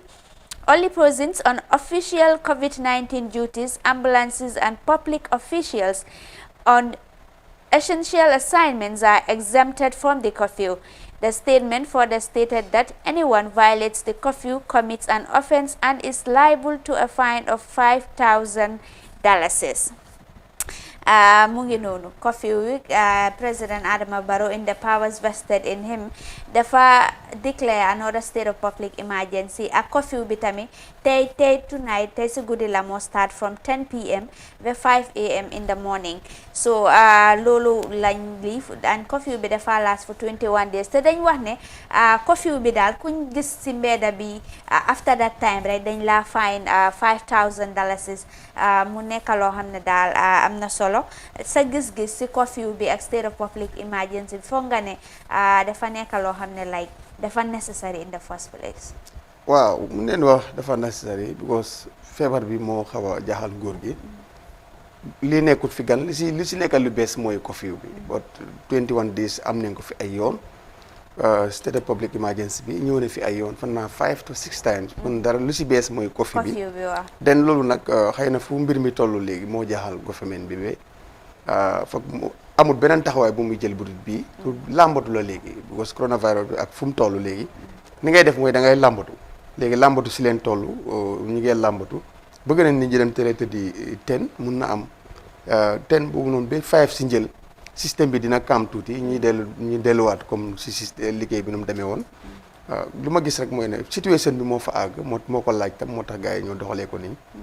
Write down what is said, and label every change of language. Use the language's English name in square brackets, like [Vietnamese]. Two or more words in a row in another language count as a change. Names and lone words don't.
[English] Only persons on official COVID-19 duties, ambulances, and public officials on essential assignments are exempted from the curfew. The statement further stated that anyone violates the curfew commits an offense and is liable to a fine of $5,000. [Wolof] Mu ngi noonu curfew wi President Adama Barrow [English] in the powers vested in him [Wolof] dafa [English] declare another state of public emergency [Wolof] ak curfew bi tamit tey tonight tey si guddi la moo [English] start from 10 p.m. [Wolof] ba 5 a.m. [English] in the morning. [Wolof] So loolu lañ liif and curfew bi dafa [English] last for 21 days [Wolof] te dañ wax ne curfew bi daal kuñ gis si mbedda bi [English] after that time [Wolof] rek dañ la fine $5,000 mu nekk loo xam ne daal am na solo sa gis-gis si curfew bi ak [English] state of public emergency [Wolof] foog nga ne dafa nekk loo xam ne like dafa necessary [English] in the first place. [Wolof] waaw mu neen wax dafa necessary because feebar bi moo xaw a jaaxal góor gi li nekkut fi gan li si nekkal lu bees mooy curfew bi [English] but 21 days [Wolof] am nañ ko fi ay yoon [English] state of public emergency [Wolof] bi ñëw na fi ay yoon fan naa [English] 5 to 6 times [Wolof] kon dara lu si bees mooy curfew bi den loolu nag xëy na fu mbir mi toll léegi moo jaaxal government bi ba foog amul beneen taxawaay bu muy jël budut bii pour làmbatu la léegi because coronavirus bi ak fu mu toll léegi ni ngay def mooy da ngay làmbatu léegi làmbatu si leen toll ñu ngee làmbatu bëgg nañ nit ñi dem télé tëddi 10 mun na am 10 boobu noonu ba 5 si njël système bi dina kaam tuuti ñu delluwaat [French] comme si [Wolof] système liggéey bi nu mu demee woon lu ma gis rek mooy ne situation bi moo fa àgg moo ko laaj tam moo tax gars yi ñoo doxalee ko nii